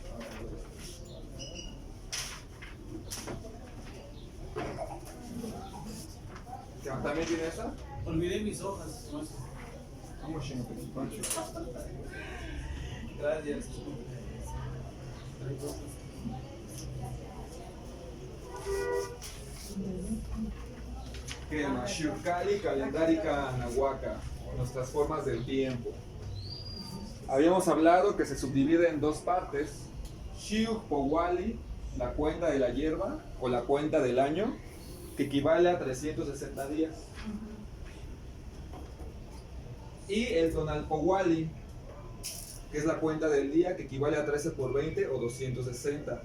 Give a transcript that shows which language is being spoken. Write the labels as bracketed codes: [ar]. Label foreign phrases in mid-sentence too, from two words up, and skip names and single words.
[es] ¿También tiene esa? Olvidé mis hojas. No sé. Vamos, chingo, Pancho. Gracias. ¿Qué más? Shiukkali, calendárica nahuaca, nuestras formas del tiempo. Habíamos hablado que se subdivide en dos partes. Shiukpowali, la cuenta de la hierba o la cuenta del año, que equivale a 360 días. Y el Tonalpowali, que es la cuenta del día, que equivale a 13 por 20 o 260.